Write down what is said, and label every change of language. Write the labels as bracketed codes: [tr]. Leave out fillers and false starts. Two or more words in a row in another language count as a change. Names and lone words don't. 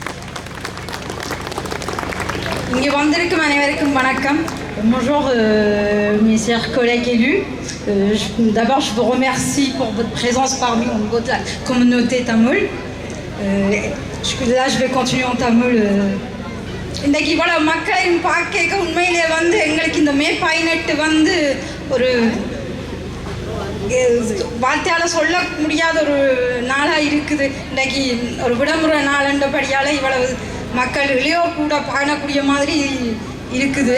[fr] Bonjour mes chers collègues élus. D'abord, je vous remercie pour votre présence parmi nous au niveau de la communauté tamoul. Là, je vais continuer en tamil. [ta] இன்றைக்கு இவ்வளோ மக்களையும் பார்க்க உண்மையிலே வந்து எங்களுக்கு இந்த மே 18 வந்து ஒரு வார்த்தையால் சொல்ல முடியாத ஒரு நாளாக இருக்குது. இன்றைக்கு ஒரு விடுமுறை நாளண்டபடியால் இவ்வளவு மக்கள் இளையோர் கூட பாடக்கூடிய மாதிரி இருக்குது.